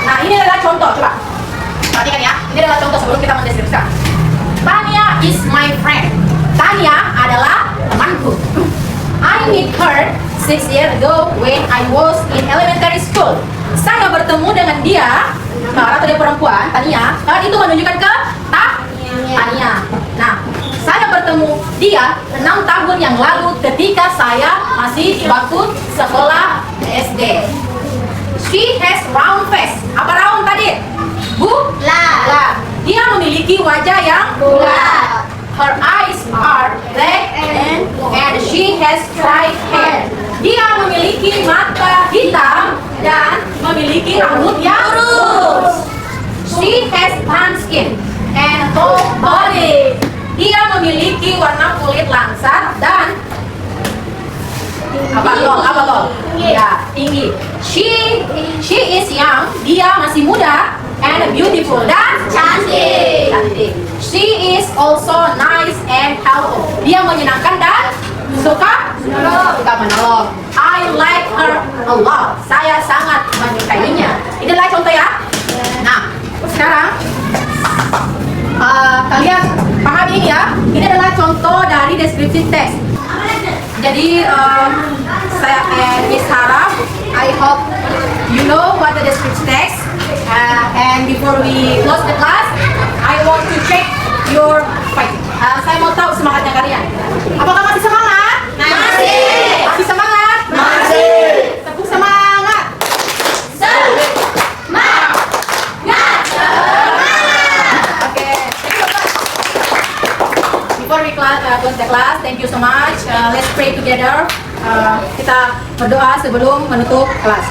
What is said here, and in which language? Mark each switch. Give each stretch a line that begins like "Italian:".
Indonesian: Nah, ini adalah contoh, coba perhatikan ya. Ini adalah contoh sebelum kita mendeskripsikan.
English: Tania is my friend.
Indonesian: Tania adalah temanku.
English: I met her 6 years ago when I was in elementary school.
Indonesian: Saya bertemu dengan dia, atau dia perempuan, Tania. Itu menunjukkan ke Tania. Nah, saya bertemu dia 6 tahun yang lalu ketika saya masih di bangku sekolah SD.
English: She has round face.
Indonesian: Apa round tadi? Bulat. Dia memiliki wajah yang bulat.
English: Her eyes are black and she has straight hair.
Indonesian: Dia memiliki mata hitam dan memiliki rambut yang lurus.
English: She has tan skin and tall body.
Indonesian: Dia memiliki warna kulit langsat dan tall? Ya, tinggi.
English: She is young.
Indonesian: Dia masih muda
English: and beautiful
Indonesian: dan cantik.
English: She is also nice and helpful.
Indonesian: Dia menyenangkan dan suka menolong.
English: I like her a lot.
Indonesian: Saya sangat menyukainya. Ini adalah contoh ya. Nah, sekarang kalian pahami ini ya. Ini adalah contoh dari deskripsi teks. Jadi saya
English: Miss Hara, I hope you know what the description text. And before we close the class, I want to check your fight.
Indonesian: Saya mau tahu semangatnya kalian. Apakah masih semangat? Masih. Masih semangat? Masih. Tepuk semangat.
English: Okay. Before we close the class, thank you so much. Let's pray together.
Indonesian: Kita berdoa sebelum menutup kelas.